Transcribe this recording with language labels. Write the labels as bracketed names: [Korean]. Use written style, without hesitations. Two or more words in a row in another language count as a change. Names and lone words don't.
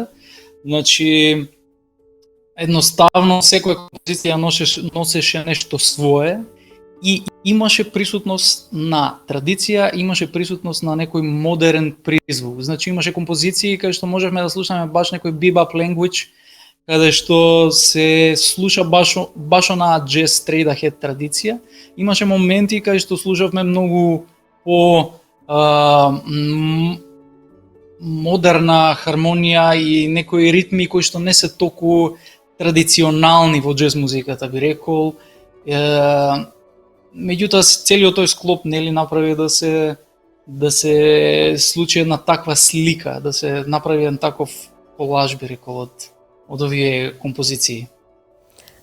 [Macedonian] Значи едноставно секоја композиција носеше нешто свое и имаше присутност на традиција, имаше присутност на некој модерен призвук. Значи имаше композиции каде што можевме да слушаме баш некој [English] bebop language, [Macedonian] каде што се слуша баш онаа [English] jazz straight ahead [Macedonian] традиција. Имаше моменти каде што слушавме многу по модерна хармонија и некои ритми кои што не се толку традиционални во џез музиката, би рекол. Меѓутоа целиот тој склоп нели направи да се случи една таква слика, да се направи еден таков колаж, би рекол, од овие композиции.